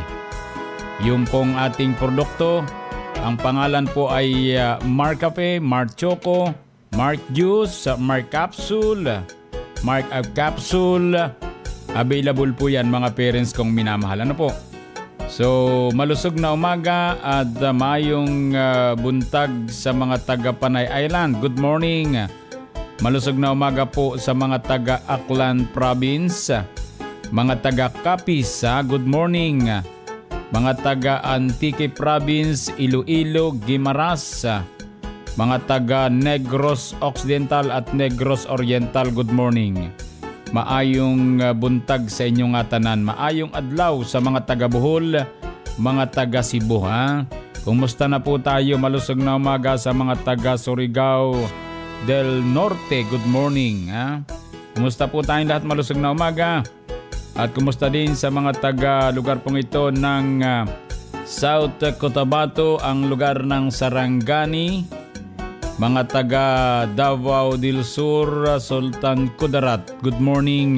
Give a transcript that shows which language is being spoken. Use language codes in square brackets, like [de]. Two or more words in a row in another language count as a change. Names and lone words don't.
[tl] Yung pong ating produkto, ang pangalan po ay Mark Cafe, Mark Choco, Mark Juice, Mark Capsule, Mark Capsule. Available po yan mga parents kong minamahal. Ano po? So, malusog na umaga at [ceb] mayong buntag [tl] sa mga taga Panay Island. [en] Good morning. [tl] Malusog na umaga po sa mga taga Aklan Province, mga taga Capiz, [en] good morning. [tl] Mga taga Antique Province, Iloilo, Guimaras, Mga taga Negros Occidental at Negros Oriental, good morning. [ceb] Maayong buntag sa inyong tanan. Maayong adlaw sa mga taga Bohol, mga taga Cebu, [tl] ha? Kumusta na po tayo? Malusog na umaga sa mga taga Surigao del Norte, [en] good morning, [tl] ha? Kumusta po tayong lahat? Malusog na umaga. At kumusta din sa mga taga lugar pong ito ng South Cotabato, ang lugar ng Sarangani, mga taga Davao del Sur, Sultan Kudarat, [en] good morning.